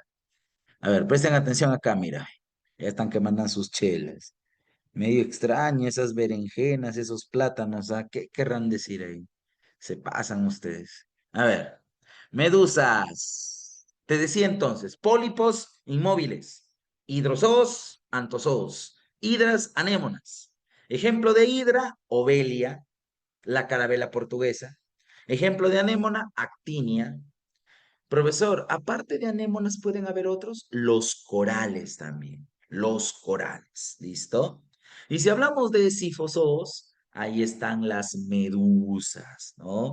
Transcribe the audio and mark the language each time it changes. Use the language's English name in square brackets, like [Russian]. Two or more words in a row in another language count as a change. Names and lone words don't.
[Spanish] A ver, presten atención acá, mira. Ya están que mandan sus chelas. Medio extraño esas berenjenas, esos plátanos, ¿ah? ¿Qué querrán decir ahí? Se pasan ustedes. A ver, medusas. Te decía entonces, pólipos inmóviles, hidrozoos, antozoos, hidras, anémonas. Ejemplo de hidra, ovelia, la carabela portuguesa. Ejemplo de anémona, actinia. Profesor, aparte de anémonas, ¿pueden haber otros? Los corales también, los corales, ¿listo? Y si hablamos de sifozoos, ahí están las medusas, ¿no?